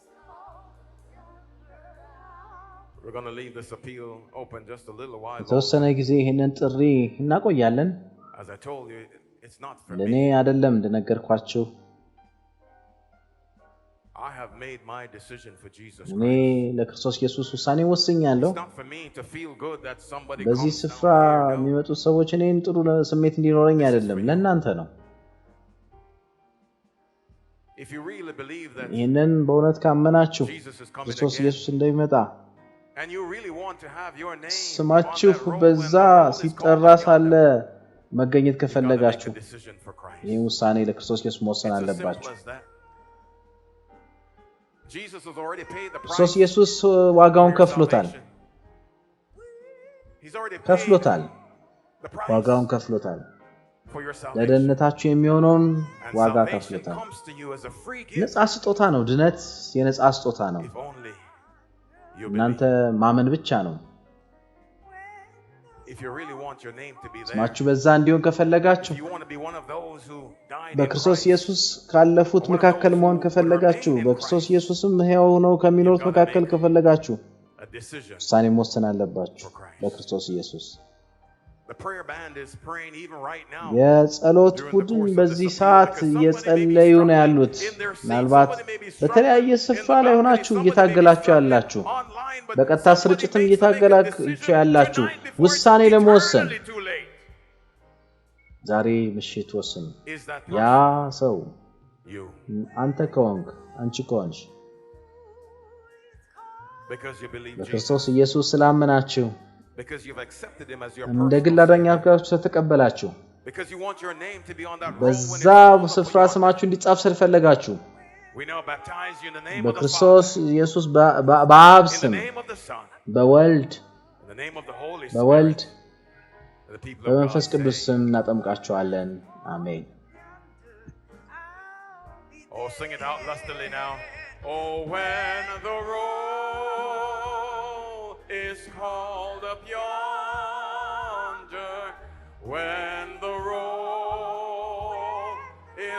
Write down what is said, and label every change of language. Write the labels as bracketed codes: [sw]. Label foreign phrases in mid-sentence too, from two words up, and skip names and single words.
[en] We're going to leave this appeal open just a little while. [am] የተወሰነ ጊዜ ይህንን ጥሪ እናቆያለን። [en] As I told you, it's not for [am] ለኔ [en] me. [am] አይደለም እንደነገርኳችሁ። [en] I have made my decision for Jesus [am] እኔ [en] Christ. [am] ለክርስቶስ ኢየሱስ ውሳኔ ወስኛለሁ። [en] It's not for me to feel good that somebody [am] በዚህ [en] comes [am] ስፍራ [en] down here. No. [am] የሚመጡ ሰዎች እኔን ጥሩ ስሜት እንዲኖረኝ አይደለም፣ ለእናንተ ነው። [en] If you really believe that [am] ይህንን በእውነት ካመናችሁ [en] Jesus is coming [am] ክርስቶስ [en] again, [am] ኢየሱስ እንደሚመጣ [en] and you really want to have your name on [am] ስማችሁ [en] that roll when [am] በዛ [en] the roll is [am] ሲጠራ [en] called up [am] ሳለ [en] yonder, [am] መገኘት [en] you gotta make [am] ከፈለጋችሁ [en] a decision for Christ. [am] ይህ ውሳኔ ለክርስቶስ ኢየሱስ መወሰን [en] It's as simple [am] አለባችሁ። [en] as that. Jesus has already paid the [am] ክርስቶስ [en] price [am] ኢየሱስ [en] for [am] ዋጋውን [en] your [am] ከፍሎታል [en] salvation. He's already paid [am] ከፍሎታል [en] the price [am] ዋጋውን ከፍሎታል። [en] for your salvation. [am] ለደህንነታችሁ የሚሆነውን [en] And [am] ዋጋ [en] salvation [am] ከፍሎታል። [en] comes to you as a free gift [am] ነፃ ስጦታ ነው። ድነት የነፃ ስጦታ ነው። [en] if only you [am] እናንተ [en] believe. [am] ማመን ብቻ ነው። [en] If you really want your name to be there, [am] ስማችሁ በዛ እንዲሆን ከፈለጋችሁ [en] if you want to be one of those who died in [am] በክርስቶስ [en] Christ, [am] ኢየሱስ ካለፉት መካከል መሆን ከፈለጋችሁ በክርስቶስ ኢየሱስም ሕያው ሆነው ከሚኖሩት መካከል ከፈለጋችሁ [en] a decision. [am] ውሳኔ መወሰን አለባችሁ ለክርስቶስ ኢየሱስ። [en] The prayer band is praying even right now. [am] የጸሎት ቡድን በዚህ ሰዓት እየጸለዩ ነው ያሉት። ምናልባት በተለያየ ስፍራ ላይ ሆናችሁ እየታገላችሁ ያላችሁ፣ በቀጥታ ስርጭትም እየታገላችሁ ያላችሁ ውሳኔ ለመወሰን ዛሬ ምሽት ወስኑ። [en] Is that [am] ያ ሰው [en] you? [am] አንተ ከሆንክ አንቺ ከሆንሽ [en] Because you believe Jesus. [am] በክርስቶስ ኢየሱስ ስላመናችሁ [en] Because you've accepted him as your [am] እንደ ግል [en] personal [am] አዳኝ [en] Savior. [am] አድርጋችሁ ተቀበላችሁ። [en] Because you want your name to be on that roll when [am] በዛ [en] it's called up [am] ስፍራ [en] yonder. [am] ስማችሁ እንዲጻፍ ስለፈለጋችሁ [en] We now baptize you in the name of the [am] በክርስቶስ [en] Father, [am] ኢየሱስ በአብ [en] in the [am] ስም [en] name of the Son, [am] በወልድ [en] in the name of the Holy [am] በወልድ [en] Spirit. And the people of God [am] በመንፈስ ቅዱስ [en] say, [am] ስም እናጠምቃችኋለን። አሜን። [en] oh, sing it out lustily now. Oh, when the roll is called up yonder, when the roll